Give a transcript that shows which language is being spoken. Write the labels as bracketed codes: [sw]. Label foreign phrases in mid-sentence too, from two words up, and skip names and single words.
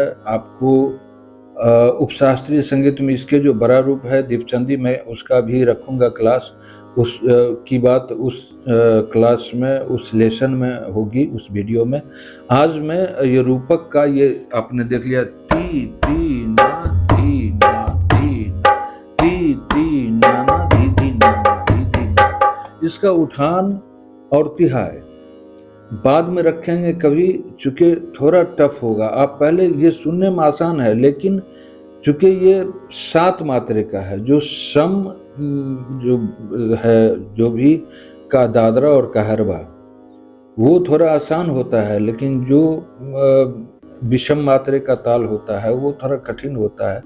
[hi] आपको उपशास्त्रीय संगीत में इसके जो बड़ा रूप है दीपचंदी, मैं उसका भी रखूँगा क्लास, उस की बात उस क्लास में, उस लेसन में होगी, उस वीडियो में। आज मैं ये रूपक का ये आपने देख लिया, ती ती ना धी ना धी ना, ती ती ना ना धी धी ना ना धी धी ना। इसका उठान और तिहाई बाद में रखेंगे कभी, चूँकि थोड़ा टफ होगा। आप पहले ये सुनने में आसान है, लेकिन चूँकि ये 7 मात्रे का है, जो सम जो है, जो भी का दादरा और कहरवा वो थोड़ा आसान होता है, लेकिन जो विषम मात्रे का ताल होता है वो थोड़ा कठिन होता है।